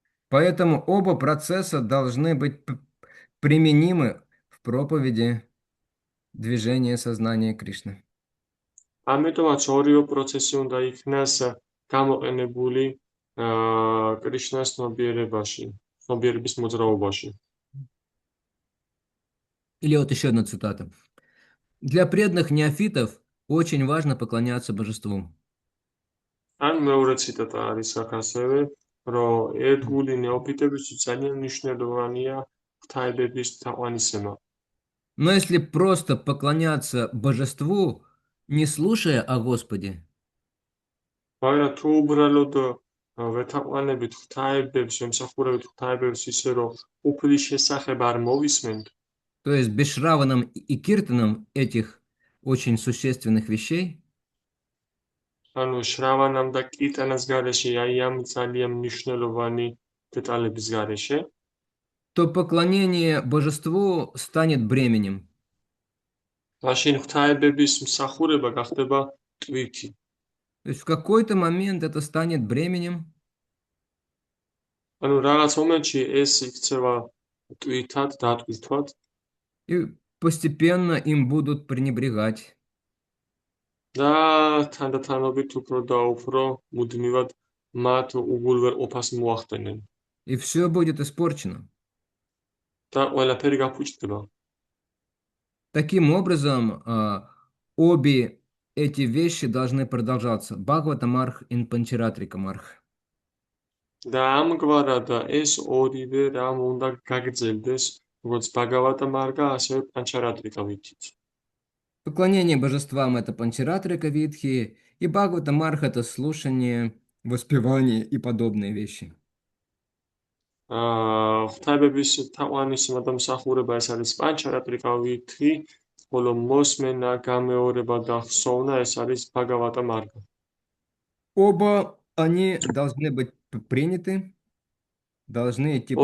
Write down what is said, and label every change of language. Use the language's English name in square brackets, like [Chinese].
[Russian] Поэтому оба процесса должны быть применимы в проповеди. движение сознания Кришны. [Georgian] ამიტომაც ორივე პროცესი უნდა იქნას გამოყენებული კრიშნას ცნობიერებაში, ცნობიერების მოძრაობაში. [Russian] Или вот еще одна цитата. Для преданных неофитов очень важно поклоняться божеству. [Georgian] ან მეორე ციტატა არის აქ ასევე, რომ ერთგული ნეოფიტებისთვის ძალიან მნიშვნელოვანია ღვთაებების თაყვანისცემა. [Russian] Но если просто поклоняться божеству, не слушая о Господе, [Georgian] მაგრამ თუ უბრალოდ ვეთაყვანებით ღვთაებებს, ვემსახურებით ღვთაებებს ისე, რომ უფლის შესახებ არ მოვისმენთ, [Russian] то есть без Шраванам и Киртаном этих очень существенных вещей, [Georgian] ანუ შრავანამ და კიტანას გარეშე, აი ამ ძალიან მნიშვნელოვანი დეტალების გარეშე, [Russian] то поклонение божеству станет бременем. [Georgian] მაშინ ღვთაებების მსახურება გახდება ტვირთი. [Russian] То есть в какой-то момент это станет бременем, [Georgian] ანუ რაღაც მომენტში ეს იქცევა ტვირთად, დატვირთვად [Russian] и постепенно им будут пренебрегать. [Georgian] და თანდათანობით უფრო და უფრო მუდმივად მათ უგულვერყოფას მოახდენენ [Russian] И все будет испорчено. [Georgian] და ყველაფერი გაფუჭდება. [Russian] Таким образом, обе эти вещи должны продолжаться. Бхагаватамарх и Панчаратрикамарх. [Georgian] და ამგვარად ეს ორივე რამ უნდა გაგრძელდეს, როგორც ბაგავატა მარგა, ასევე პანჩარატრიკა ვითით. [Russian] Поклонение божествам – это Панчаратрика Витхи, и Бхагаватамарх – это слушание, воспевание и подобные вещи. [Georgian] ღვთაებების თაყვანისცემა და მსახურება ეს არის პანჩარატრიკა ვითი, ხოლო მოსმენა, გამეორება და ხსოვნა ეს არის ბაგავატა მარგა. [Russian] Оба они должны быть приняты, должны идти